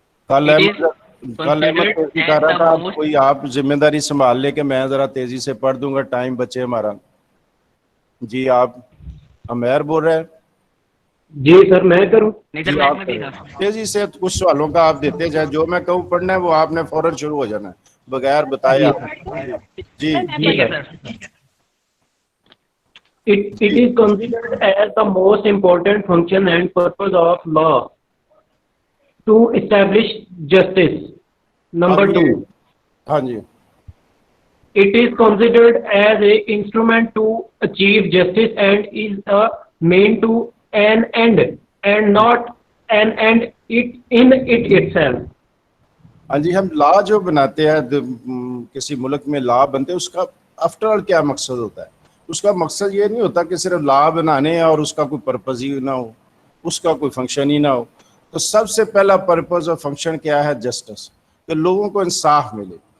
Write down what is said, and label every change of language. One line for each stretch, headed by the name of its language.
Urdu: کل احمد کہہ رہا تھا کوئی آپ ذمہ داری سنبھال لے کہ میں ذرا تیزی سے پڑھ دوں گا، ٹائم بچے ہمارا. جی آپ عمیر بول رہے ہیں؟ جی سر میں کروں. جی آپ تیزی سے کچھ سوالوں کا آپ دیتے جائیں، جو میں کہوں پڑھنا ہے وہ آپ نے فوراً شروع ہو جانا ہے بغیر بتائے آپ. جی
English: It is considered as the most important function and purpose of law to establish justice. Number 2.
Urdu: ہاں جی.
English: It is considered as a instrument to achieve justice and is a mean to an end and not an end in it itself.
Urdu: ہاں جی. ہم لا جو بناتے ہیں کسی ملک میں لا بنتے ہیں، اس کا آفٹر آل کیا مقصد ہوتا ہے؟ اس کا مقصد یہ نہیں ہوتا کہ صرف لا بنانے اور اس کا کوئی پرپز ہی نہ ہو، اس کا کوئی فنکشن ہی نہ ہو. تو سب سے پہلا پرپز اور فنکشن کیا ہے؟ جسٹس، کہ لوگوں کو انصاف ملے.